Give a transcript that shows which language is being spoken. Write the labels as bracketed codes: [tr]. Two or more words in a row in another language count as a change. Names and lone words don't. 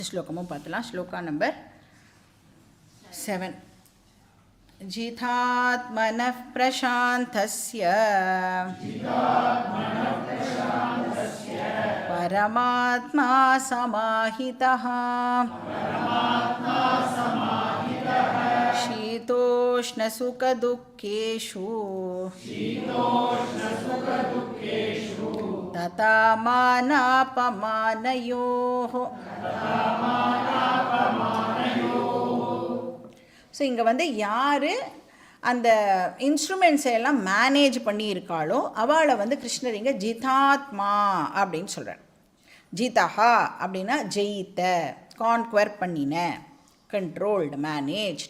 [ta] श्लोकமும் பார்த்தலாம். ஸ்லோகா நம்பர் 7. [sa] जितात्मनः प्रशान्तस्य परमात्मा समाहितः शीतोष्णसुखदुःखेषु तथा मानापमानयोः. [ta] ஸோ இங்கே வந்து யார் அந்த இன்ஸ்ட்ருமெண்ட்ஸை எல்லாம் மேனேஜ் பண்ணியிருக்காளோ அவளை வந்து கிருஷ்ணர் இங்கே ஜிதாத்மா அப்படின்னு சொல்கிறார். ஜிதஹா அப்படின்னா ஜெயித்த, கான்குவர் பண்ணின, [en] controlled, managed.